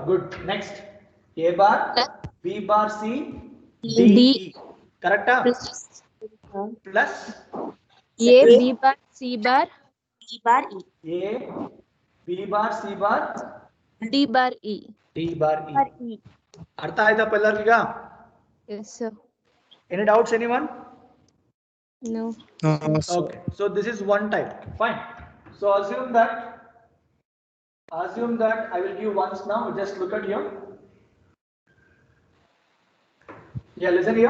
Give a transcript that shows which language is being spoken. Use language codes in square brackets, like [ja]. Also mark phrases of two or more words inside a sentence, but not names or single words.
[en] Good. Next, A bar, B bar, C, D, E. Correct? Plus Plus A, B bar, C bar, B bar, E. A, B bar, C bar, D bar, E. D bar, Bar, E. E. [kn] ಅರ್ಥ ಆಯ್ತಾ ಎಲ್ಲರಿಗ? [en] Yes, sir. Any doubts, anyone? No. No, sir. Okay, so this is one type. Fine. So assume that I will give ones now. Just look at here. Yeah, listen here.